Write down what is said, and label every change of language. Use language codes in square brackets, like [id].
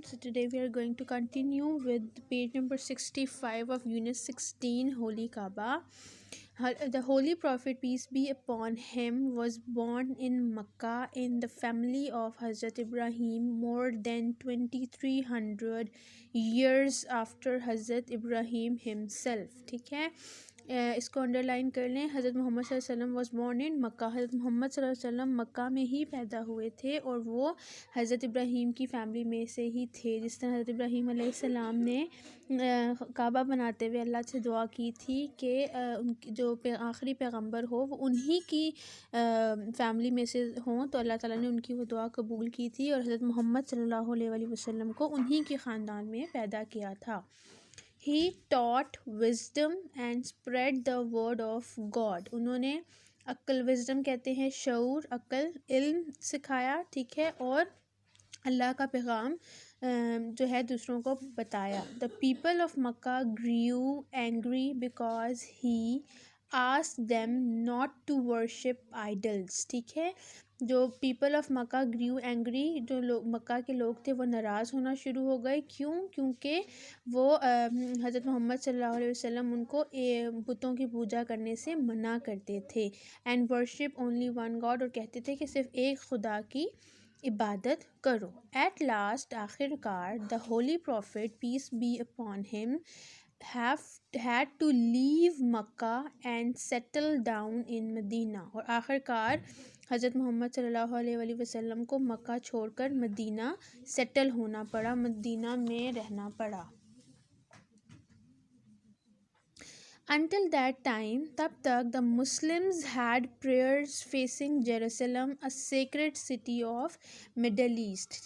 [en] So today we are going to continue with page number 65 of Unit 16, Holy Kaaba. The Holy Prophet, peace be upon him, was born in Makkah in the family of Hazrat Ibrahim more than 2300 years after Hazrat Ibrahim himself. [ur] ٹھیک ہے، اس کو under line کر لیں. حضرت محمد صلی اللہ علیہ وسلم [en] was born in [ur] مکہ. حضرت محمد صلی اللہ علیہ وسلم مکہ میں ہی پیدا ہوئے تھے اور وہ حضرت ابراہیم کی فیملی میں سے ہی تھے. جس طرح حضرت ابراہیم علیہ السلام نے کعبہ بناتے ہوئے اللہ سے دعا کی تھی کہ ان کی جو آخری پیغمبر ہو وہ انہی کی فیملی میں سے ہوں، تو اللہ تعالیٰ نے ان کی وہ دعا قبول کی تھی اور حضرت محمد صلی اللہ علیہ وآلہ وسلم کو انہی کے خاندان میں پیدا کیا تھا. [en] He taught wisdom and spread the word of God. [ur] انہوں نے عقل، wisdom کہتے ہیں شعور، عقل، علم سکھایا، ٹھیک ہے، اور اللہ کا پیغام جو ہے دوسروں کو بتایا. [en] The people of Makkah grew angry because he asked them not to worship idols. [ur] ٹھیک ہے، جو [en] people of Mecca grew angry, [ur] جو لوگ مکہ کے لوگ تھے وہ ناراض ہونا شروع ہو گئے. کیوں؟ کیونکہ وہ حضرت محمد صلی اللہ علیہ وسلم ان کو بتوں کی پوجا کرنے سے منع کرتے تھے. [en] and worship only one God, [ur] اور کہتے تھے کہ صرف ایک خدا کی عبادت کرو. [en] at last, [ur] آخر کار، [en] The holy prophet peace be upon him had to leave Mecca and settle down in Medina. [ur] اور آخر کار حضرت محمد صلی اللہ علیہ وآلہ وسلم کو مکہ چھوڑ کر مدینہ سیٹل ہونا پڑا، مدینہ میں رہنا پڑا. [en] Until that time، [ur] تب تک [en] the Muslims had prayers facing Jerusalem, a sacred city of Middle East.